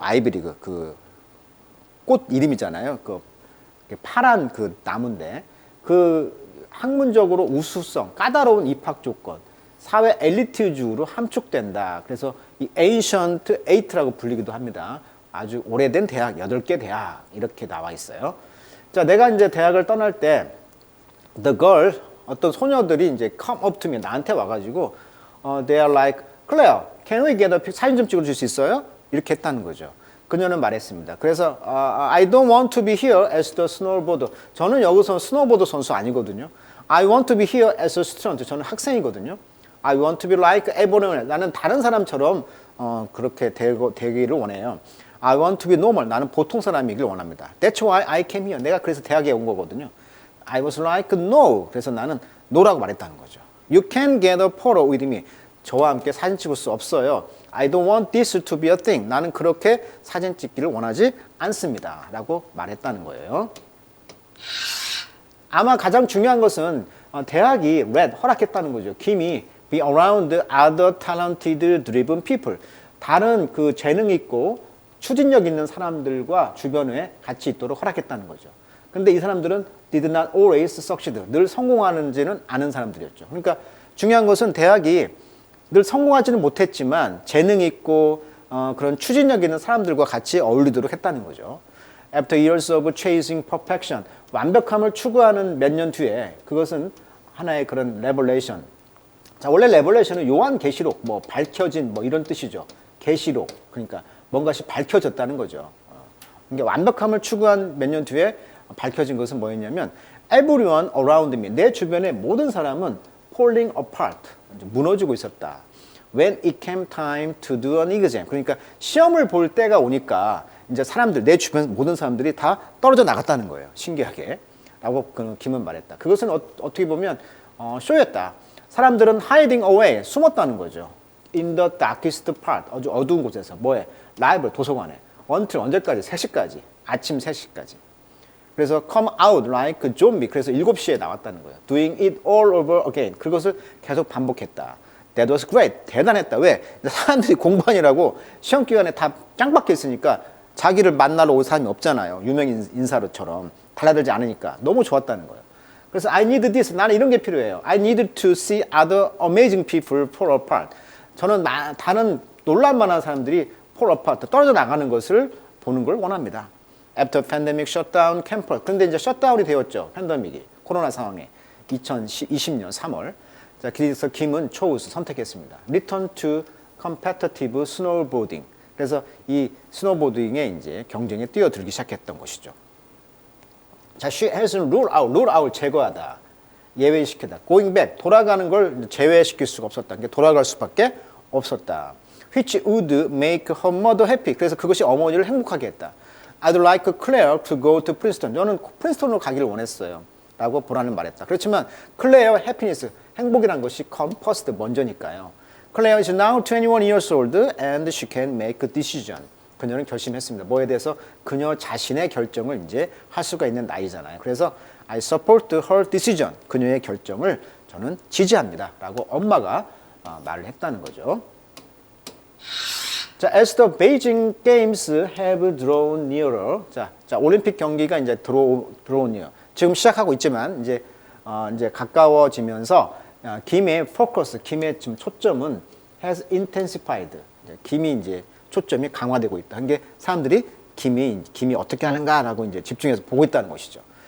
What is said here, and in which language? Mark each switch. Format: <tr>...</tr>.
<ko>아이비리그 그 꽃 이름이잖아요. 그 파란 그 나무인데 그 학문적으로 우수성, 까다로운 입학 조건, 사회 엘리트주로 함축된다. 그래서 이 Ancient Eight라고 불리기도 합니다. 아주 오래된 대학, 8개 대학 이렇게 나와 있어요. 자, 내가 이제 대학을 떠날 때 the girl, 어떤 소녀들이 이제</ko> <en>come up to me,</en> <ko>나한테 와가지고</ko> <en>they are like, Claire, can we get a pic?</en> <ko>사진 좀 찍어줄 수 있어요? 이렇게 했다는 거죠. 그녀는 말했습니다. 그래서</ko> <en>I don't want to be here as the snowboarder.</en> <ko>저는 여기서 스노보드 선수 아니거든요.</ko> <en>I want to be here as a student.</en> <ko>저는 학생이거든요.</ko> <en>I want to be like everyone else.</en> <ko>나는 다른 사람처럼 그렇게 되기를 원해요.</ko> <en>I want to be normal.</en> <ko>나는 보통 사람이길 원합니다.</ko> <en>That's why I came here.</en> <ko>내가 그래서 대학에 온 거거든요.</ko> <en>I was like no.</en> <ko>그래서 나는 no라고 말했다는 거죠.</ko> <en>You can get a photo with me.</en> <ko>저와 함께 사진 찍을 수 없어요.</ko> <en>I don't want this to be a thing.</en> <ko>나는 그렇게 사진 찍기를 원하지 않습니다. 라고 말했다는 거예요. 아마 가장 중요한 것은 대학이 허락했다는 거죠.</ko> <en>김이 be around other talented driven people.</en> <ko>다른 그 재능 있고 추진력 있는 사람들과 주변에 같이 있도록 허락했다는 거죠. 근데 이 사람들은</ko> <en>did not always succeed.</en> <ko>늘 성공하는지는 않은 사람들이었죠. 그러니까 중요한 것은 대학이 늘 성공하지는 못했지만 재능 있고 그런 추진력 있는 사람들과 같이 어울리도록 했다는 거죠.</ko> <en>After years of chasing perfection,</en> <ko>완벽함을 추구하는 몇 년 뒤에 그것은 하나의 그런 레벌레이션. 자, 원래 레벌레이션은 요한 계시록, 뭐 밝혀진 뭐 이런 뜻이죠. 계시록, 그러니까 뭔가시 밝혀졌다는 거죠. 그러니까 완벽함을 추구한 몇 년 뒤에 밝혀진 것은 뭐였냐면</ko> <en>everyone around me,</en> <ko>내 주변의 모든 사람은 falling apart, 무너지고 있었다.</ko> <en>When it came time to do an exam,</en> <ko>그러니까 시험을 볼 때가 오니까 이제 사람들, 내 주변 모든 사람들이 다 떨어져 나갔다는 거예요. 신기하게. 라고 김은 말했다. 그것은 어떻게 보면 쇼였다. 사람들은 hiding away, 숨었다는 거죠.</ko> <en>In the darkest part, 아주 어두운 곳에서.</en> <ko>뭐해? 라이브러리, 도서관에. until 언제까지? 3시까지. 아침 3시까지. 그래서</ko> <en>come out like zombie.</en> <ko>그래서 7시에 나왔다는 거예요.</ko> <en>Doing it all over again. 그것을 계속 반복했다. That was great.</en> <ko>대단했다. 왜? 사람들이 공부하느라고 시험 기간에 다 짱 박혀 있으니까 자기를 만나러 올 사람이 없잖아요. 유명 인사로처럼. 달라들지 않으니까. 너무 좋았다는 거예요.</ko> <en>그래서 I need this.</en> <ko>나는 이런 게 필요해요.</ko> <en>I need to see other amazing people fall apart.</en> <ko>저는 다른 놀랄만한 사람들이 fall apart, 떨어져 나가는 것을 보는 걸 원합니다.</ko> <en>After pandemic shutdown campus.</en> <ko>근데 이제 셧다운이 되었죠. 팬데믹이. 코로나 상황에. 2020년 3월. 자, 그래서 김은 선택했습니다.</ko> <en>Return to competitive snowboarding.</en> <ko>그래서 이 스노보딩에 이제 경쟁에 뛰어들기 시작했던 것이죠.</ko> <en>자, she hasn't rule out</en> <ko>제거하다. 예외시키다. going back, 돌아가는 걸 제외시킬 수가 없었다. 그러니까 돌아갈 수밖에 없었다.</ko> <en>which would make her mother happy.</en> <ko>그래서 그것이 어머니를 행복하게 했다.</ko> <en>I'd like Claire to go to Princeton.</en> <ko>저는 프린스턴으로 가기를 원했어요. 라고 보라는 말했다. 그렇지만 Claire</ko> <en>happiness,</en> <ko>행복이란 것이</ko> <en>come first,</en> <ko>먼저니까요.</ko> <en>Claire is now 21 years old and she can make a decision.</en> <ko>그녀는 결심했습니다. 뭐에 대해서 그녀 자신의 결정을 이제 할 수가 있는 나이잖아요.</ko> <en>그래서 I support her decision.</en> <ko>그녀의 결정을 저는 지지합니다. 라고 엄마가 말을 했다는 거죠.</ko> <en>자, as the Beijing Games have drawn nearer.</en> <ko>자, 올림픽 경기가 이제 drawn near. 지금 시작하고 있지만 이제 가까워지면서 김의 포커스, 김의 지금 초점은 has intensified. 김이 이제 초점이 강화되고 있다. 한 게 사람들이 김이 어떻게 하는가라고 이제 집중해서 보고 있다는 것이죠.</ko>